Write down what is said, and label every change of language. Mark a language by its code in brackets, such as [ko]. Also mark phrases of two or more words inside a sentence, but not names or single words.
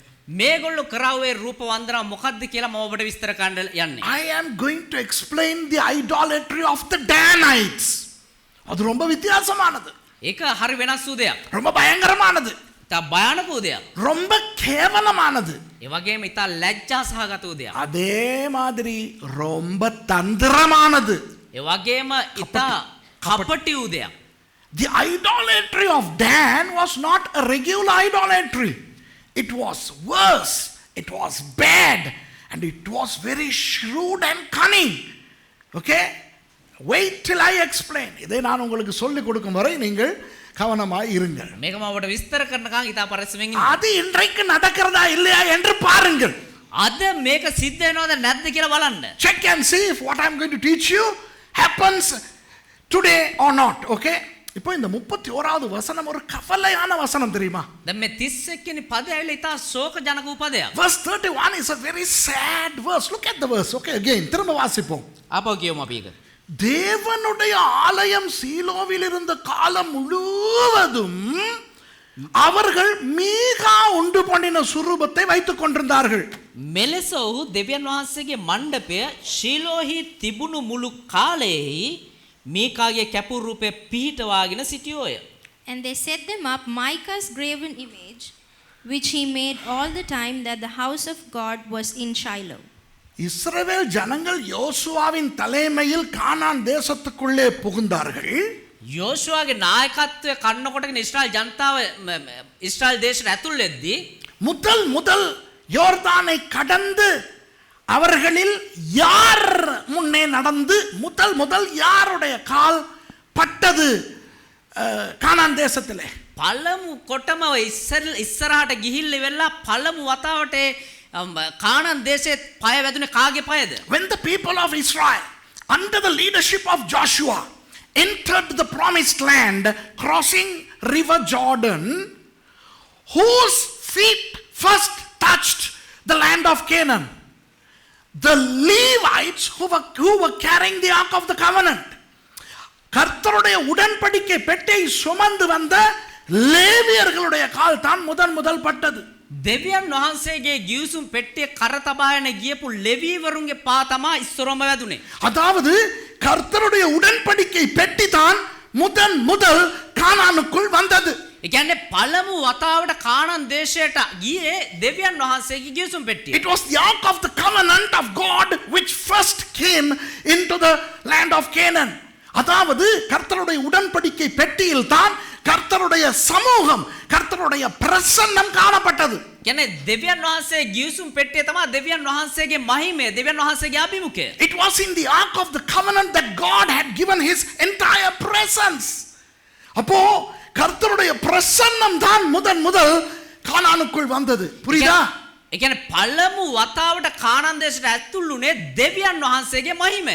[si] මේගොල්ලෝ කරාවේ රූපවන්දනාව මොකක්ද කියලා මම ඔබට විස්තර කරන්න යන්නේ. [en] I am going to explain the idolatry of the Danites. [ta] அது ரொம்ப வித்தியாசமானது. [si] ඒක හරි වෙනස් වූ දෙයක්. [ta] ரொம்ப பயங்கரமானது. [si] ඉතා භයානක වූ දෙයක්. [ta] ரொம்ப கேவலமானது. [si] ඒ වගේම ඉතා ලැජ්ජා සහගත වූ දෙයක්. [ta] அதே மாதிரி ரொம்ப தந்திரமானது. [si] ඒ වගේම ඉතා කපටි වූ දෙයක්. [en] The idolatry of Dan was not a regular idolatry. It was worse. It was bad. And it was very shrewd and cunning. Okay? Wait till I explain. [ta] இதை நான் உங்களுக்கு சொல்லிக் கொடுக்கும் வரை நீங்கள் கவனமாய் இருங்கள். [si] මේක මම ඔබට විස්තර කරනකම් ඉතා පරිස්සමෙන් ඉන්න. [ta] அது இன்றைக்கு நடக்கிறதா இல்லையா என்று பாருங்கள். [si] අද මේක සිද්ධ වෙනවද නැද්ද කියලා බලන්න. [en] Check and see if what I am going to teach you happens today or not. Okay? [ta] இப்போ இந்த 31வது வசனம் ஒரு கவலையான வசனம் தெரியுமா? [si] දැන් මේ 31 වෙනි පදය ඇවිල්ලා ඉතා ශෝකජනක වූ පදයක්. [en] Verse 31 is a very sad verse. Look at the verse. Okay, again [ta] திரும்ப வாசிப்போம். [si] ආපහු කියමු අපි ඒක. [ta] தேவனுடைய ஆலயம் சீலோவில் இருந்த காலம் முழுவதும் அவர்கள் மீகா உண்டு பண்ணின சுரூபத்தை வைத்துக் கொண்டிருந்தார்கள். [si] මෙලෙස ඔහු දෙවියන් වහන්සේගේ මණ්ඩපය ශීලෝහි තිබුණු මුළු කාලයෙහි මීකාගේ කැපුරු රූපය පිහිටවාගෙන සිටියෝය. [en] And they set them up Micah's graven image, which he made all the time that the house of God was in Shiloh. [ta] இஸ்ரவேல் ஜனங்கள் யோசுவாவின் தலைமையில் கானான் தேசத்துக்குள்ளே புகுந்தார்கள். [si] යෝෂුවාගේ නායකත්වය කන්නකොටගෙන ඉස්රායල් ජනතාව ඉස්රායල් දේශයට ඇතුල් වෙද්දී [ta] முதல் யோர்தானை கடந்து அவர்களில் யார் முன்னே நடந்து முதல் யாருடைய கால் பட்டது கானான் தேசத்திலே? [si] පළමු කොටම ඉස්සරහට ගිහිල්ල වෙලා පළමු වතාවට කානාන් දේශයේ පය වැදුනේ කාගේ පයද? [en] When the people of Israel under the leadership of Joshua entered the promised land crossing river Jordan, whose feet first touched the land of Canaan? The Levites who were carrying the ark of the covenant. [ta] கர்த்தருடைய உடன்படிக்கை பெட்டியை சுமந்து வந்த லேவியர்களுடைய கால் தான் முதல் பட்டது. [si] දෙවියන් වහන්සේගේ ගිවිසුම් පෙට්ටිය කර තබාගෙන ගියපු ලෙවීවරුන්ගේ පා තමා ඉස්සරම වැදුනේ. [ta] அதாவது கர்த்தருடைய உடன்படிக்கை பெட்டி தான் முதல் கானானுக்குள் வந்தது. [si] ඒ කියන්නේ පළමු වතාවට කානාන් දේශයට ගියේ දෙවියන් වහන්සේගේ ගිවිසුම් පෙට්ටිය. [en] It was the ark of the covenant of God which first came into the land of Canaan. [ta] அதாவது கர்த்தருடைய உடன்படிக்கை பெட்டியில் தான் கர்த்தருடைய சமூகம், கர்த்தருடைய பிரசன்னம் காணப்பட்டது. [si] කියන්නේ දෙවියන් වහන්සේ ගිවිසුම් පෙට්ටිය තමයි දෙවියන් වහන්සේගේ මහිමය, දෙවියන් වහන්සේගේ අභිමුඛය. [en] It was in the ark of the covenant that God had given his entire presence. [ta] அப்போ கர்த்தருடைய பிரசன்னம் தான் முதல் கானானுக்குள் வந்தது. புரியுதா? [si] ඒ කියන්නේ පළමු වතාවට කානාන් දේශයට ඇතුල් වුණේ දෙවියන් වහන්සේගේ මහිමය.